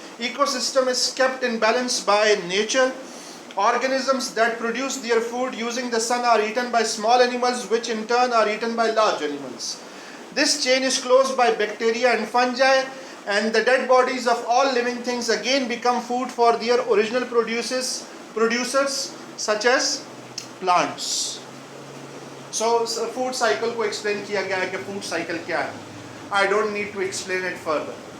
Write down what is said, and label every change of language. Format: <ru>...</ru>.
<en>Ecosystem is kept in balance by nature. Organisms that produce their food using the sun are eaten by small animals, which in turn are eaten by large animals. This chain is closed by bacteria and fungi, and the dead bodies of all living things again become food for their original producers such as plants.</en> <ur>So food cycle کو explain کیا گیا ہے کہ food cycle کیا ہے.</ur> <en>I don't need to explain it further.</en>